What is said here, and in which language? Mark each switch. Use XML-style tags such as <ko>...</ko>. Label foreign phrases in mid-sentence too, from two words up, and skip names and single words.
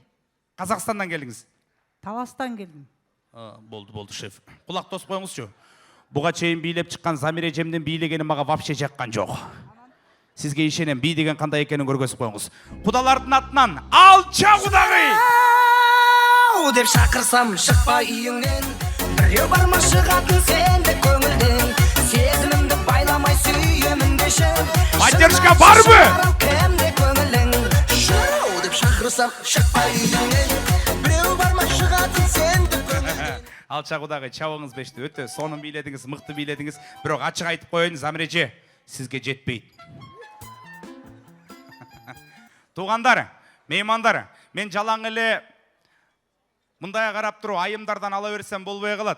<ky>Казакстандан келдиңиз. Таластан келдим. Болду шеф. Кулак тосуп коюңузчу. Буга чейин бийлеп чыккан Замира эжемдин бийлегени мага вообще жаккан жок. Сизге ишенем, бий деген кандай экенин көргөзүп коюңуз. Кудалардын атынан Алча кудагый!</ky> <kk>Деп шақырсам шықпа үйіңнен, біреу барма шығатын сенде көңілден, сезімімді байламай сүйемін деші.</kk> <ky>Поддержка барбы?</ky> <kk>Кімде көңілің, шоу деп шақырсам шықпа үйіңнен, біреу барма шығатын сенде көңілден.</kk> <ky>Алча кудагый, чабыңыз бешти, өтө сонун бийледиңиз, мыкты бийледиңиз. Бирок ачык айтып коеюн, Замира эже, сизге жетпейт. Туугандар, меймандар, мен жалаң эле мындай карап туруп айымдардан ала берсем болбой калат.</ky>